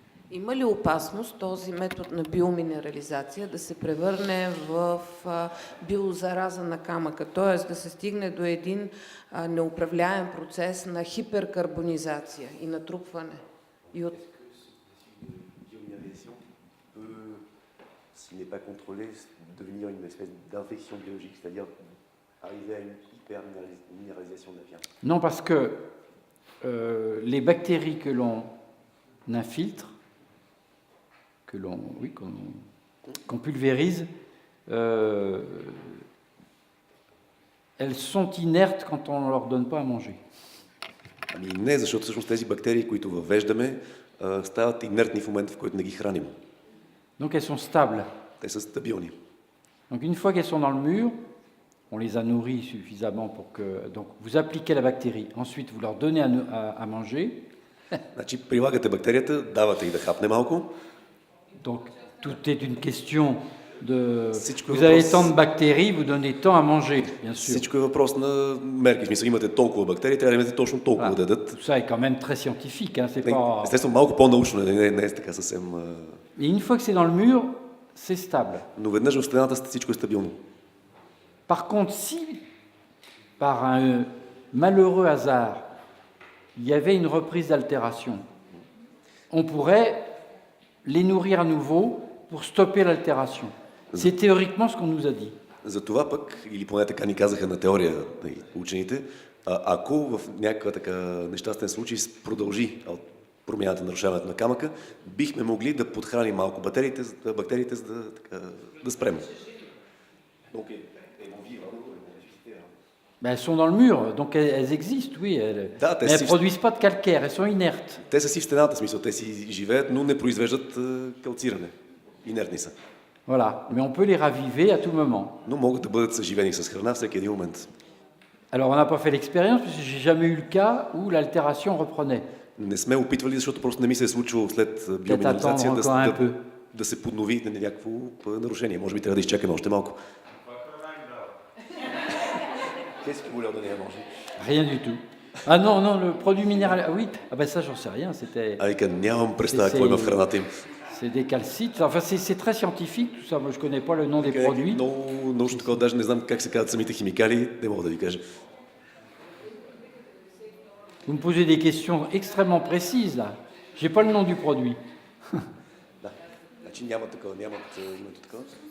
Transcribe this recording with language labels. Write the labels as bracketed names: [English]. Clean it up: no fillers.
[Bulgarian] Има ли опасност този метод на биоминерализация да се превърне в биозараза на камъка, т.е. да се стигне до един неуправляем процес на хиперкарбонизация и натрупване? И от... [French] S'il n'est pas contrôlé, devenir une espèce d'infection biologique, c'est-à-dire arriver à une hyperminéralisation de la viande. Non, parce que les bactéries que l'on infiltre, qu'on pulvérise, elles sont inertes quand on ne leur donne pas à manger. [Bulgarian] Ами не, защото всъщност тези бактерии, които въвеждаме, стават инертни в момента, в който не ги храним. [French] Donc elles sont stables. [Bulgarian] Те са стабилни. [French] Donc une fois qu'elles sont dans le mur, on les a nourries suffisamment pour que... Donc vous appliquez la bactérie, ensuite vous leur donnez à manger. [Bulgarian] Значи прилагате бактерията, давате и да хапне малко. [French] Donc tout est une question de... [Bulgarian] Всичко [French] Vous avez [Bulgarian] въпрос- [French] tant de bactéries, vous donnez tant à manger, bien sûr. [Bulgarian] Всичко е въпрос на мерки. В смисъл, имате толкова бактерии, трябва да имате точно толкова да дадат. [French] Tout ça est quand même très scientifique, hein, c'est pas... [Bulgarian] Естествено, малко по-научно, не е така съвсем... [French] Et une fois que c'est dans le mur, c'est stable. [Bulgarian] Но веднъж в стената всичко е стабилно. [French] Par contre, si par un malheureux hasard, il y avait une reprise d'altération, on pourrait les nourrir à nouveau pour stopper l'altération. C'est théoriquement ce qu'on nous a dit. [Bulgarian] Затова пък, или поне така ни казаха на теория учените, ако в някаква така нещастен случай продължи промяната, нарушаването на камъка, бихме могли да подхраним малко бактериите, за да спрем. [French] Ben, elles sont dans le mur, donc elles existent, oui. [Bulgarian] Da, [French] Mais elles ne produisent pas de calcaire, elles sont inertes. [Bulgarian] Те са си в стената, в смисъл, те си живеят, но не произвеждат калциране. Инертни са. [French] Voilà. Mais on peut les raviver à tout moment. [Bulgarian] Но могат да бъдат съживени с храна всеки един момент. [French] Alors, on n'a pas fait l'expérience, parce que j'ai jamais eu le cas où l'altération reprenait. [Bulgarian] Не сме опитвали, защото просто не ми се е случило след [French] attendre [Bulgarian] биоминерализация [French] encore un peu. [Bulgarian] да се поднови на някакво нарушение. Може би трябва да изчакаме още малко. [French] Qu'est-ce que vous leur donnez à manger? Rien du tout. Ah non, non, le produit minéral... Ah oui, ah ben ça, j'en sais rien, c'était... [Bulgarian] Айка, нямам представа какво има в храната им. [French] C'est des calcites. Enfin, c'est très scientifique, tout ça. Moi, je ne connais pas le nom des produits. [Bulgarian] Много научно такова, даже не знам как се казват самите химикали, не мога да ви кажа. [French] Vous me posez des questions extrêmement précises, là. Je n'ai pas le nom du produit. [Bulgarian] Да. Значи няма такова, нямат името такова.